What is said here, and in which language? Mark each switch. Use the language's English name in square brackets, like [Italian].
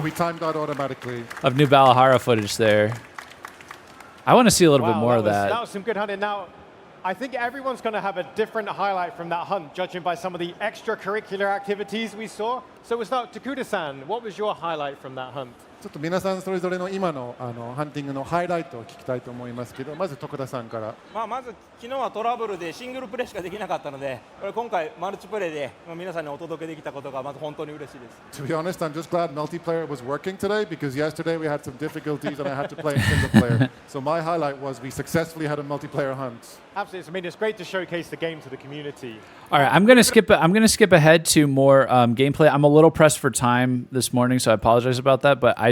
[English] we timed out automatically. Balahara footage there. I want to see a little bit more of That that. was some good hunting. Now, I think everyone's going to have a different highlight from that hunt, judging by some of the extracurricular activities we saw. So we'll start, Takuda-san, what was your highlight from that hunt? [Japanese] ちょっと皆さんそれぞれの今のハンティングのハイライトを聞きたいと思いますけど、まず徳田さんから。まず昨日はトラブルでシングルプレイしかできなかったので、今回マルチプレイで皆さんにお届けできたことがまず本当に嬉しいです。 [English] To be honest, I'm just glad multiplayer was working today because yesterday we had some difficulties and I had to play in single player. So my highlight was we successfully had a multiplayer hunt. Absolutely. I mean, it's great to showcase the game to the community. All right, I'm gonna skip ahead to more gameplay. I'm a little pressed for time this morning, so I apologize about that. But I